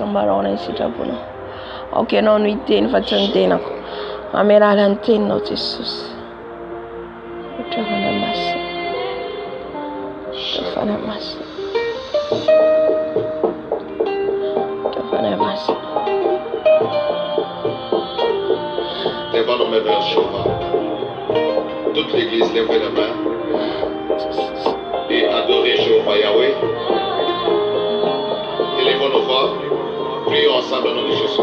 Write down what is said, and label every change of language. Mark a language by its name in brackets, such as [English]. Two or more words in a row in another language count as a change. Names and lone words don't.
[Malagasy] Ambarao aminay sitraponao. Ok, anao no hiteny fa tsy ny tenako. Amerala ny teninao Jesosy. Otravana masina. Otravana masina. Otravana masina. [French] Lèvons nos mains vers Jéhovah. Toute l'église lève les mains et adorez Jéhovah Yahweh. Élevons nos voix, prions ensemble au nom de Jésus.